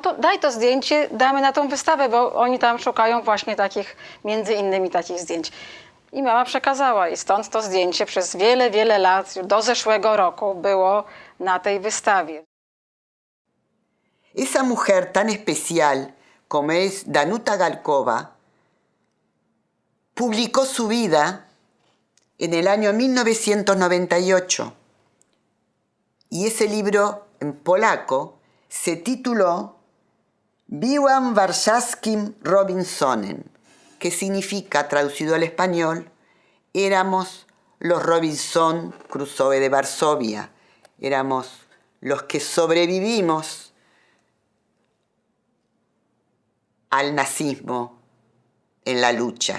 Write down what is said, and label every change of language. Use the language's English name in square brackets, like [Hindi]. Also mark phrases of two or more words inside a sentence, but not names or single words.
[Polish] to daj to zdjęcie, damy na tą wystawę, bo oni tam szukają właśnie takich, między innymi takich zdjęć. I mama przekazała i stąd to zdjęcie przez wiele, wiele lat, do zeszłego roku było na tej wystawie. [Spanish] Esa mujer tan especial como es Danuta Galkova publicó su vida en el año 1998 y ese libro en polaco se tituló Byłam warszawskim Robinsonem, que significa, traducido al español, éramos los Robinson Crusoe de Varsovia, éramos los que sobrevivimos al nazismo en la lucha.